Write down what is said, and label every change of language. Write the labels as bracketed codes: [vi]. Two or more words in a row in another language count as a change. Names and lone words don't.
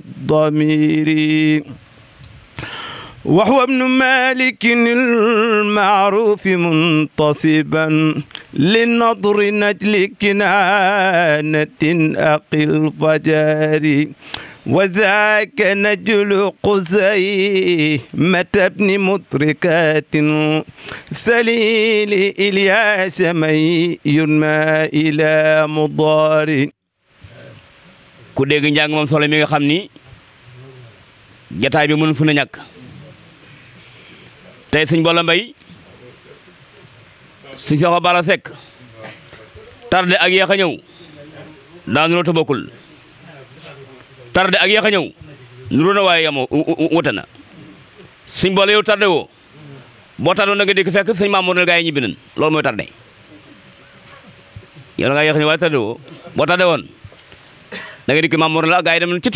[ar] الضمير وهو ابن مالك المعروف منتصبا للنضر نجل كنانة أخي الفجار وذاك نجل قزي متى ابن مدركات سليل إلياس من يرمى إلى مضار [wo] ku dégg njàng moom solo mi nga xam ni jataay bi mënu fu na ñàkk tey sëñ Bolla Mbaye sëñ Seexu Balla Seck tarde ak yéex a ñëw daanu loo bokkul tarde ak yéex a ñëw nuru na waaye yamoo wute na sëñ Bolla yow tarde woo boo tarde woon da nga dikk fekk sëñ Mamour ne gaa yi ñibbi nañ loolu mooy tarde yow da ngaa yéex a ñëw waaye tarde woo boo tarde woon da nga dikk Mamour la gaa yi dem nañ ci